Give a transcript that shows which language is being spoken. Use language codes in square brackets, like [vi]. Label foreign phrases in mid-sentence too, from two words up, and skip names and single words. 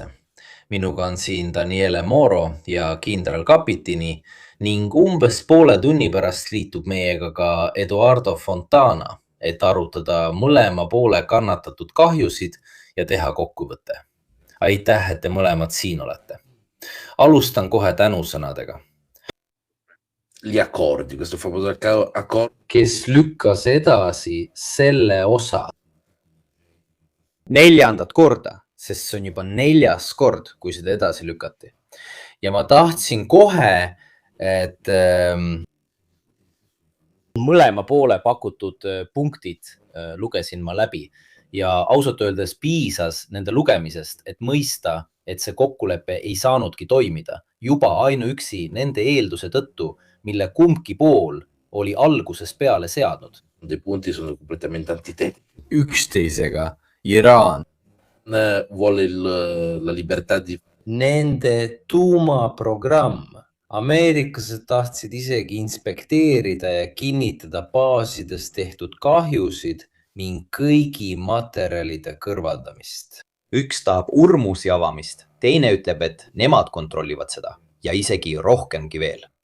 [et] Minuga on siin Daniele Moro ja kindral Kapitini ning umbes poole tunni pärast liitub meiega ka Eduardo Fontana, et arutada mõlema poole kannatatud kahjusid ja teha kokkuvõte. Aitäh, et te mõlemad siin olete. Alustan kohe tänusõnadega. [it] Gli accordi, questo famoso accordo. [et] Kes lükkas edasi selle osa 4. korda, sest see on juba 4. kord, kui seda edasi lükati. Ja ma tahtsin kohe, et mõlema poole pakutud punktid lugesin ma läbi ja ausalt öeldes piisas nende lugemisest, et mõista, et see kokkulepe ei saanudki toimida juba ainuüksi nende eelduse tõttu, mille kumbki pool oli algusest peale seadnud. [it] Dei punti sono completamente antitetici. [et] Üksteisega Iraan [it] vuole la libertà di... [et] Nende tuumaprogramm. Ameeriklased tahtsid isegi inspekteerida ja kinnitada baasides tehtud kahjusid ning kõigi materjalide kõrvaldamist. üks tahab urmusi avamist, teine ütleb, et nemad kontrollivad seda ja isegi rohkemgi veel.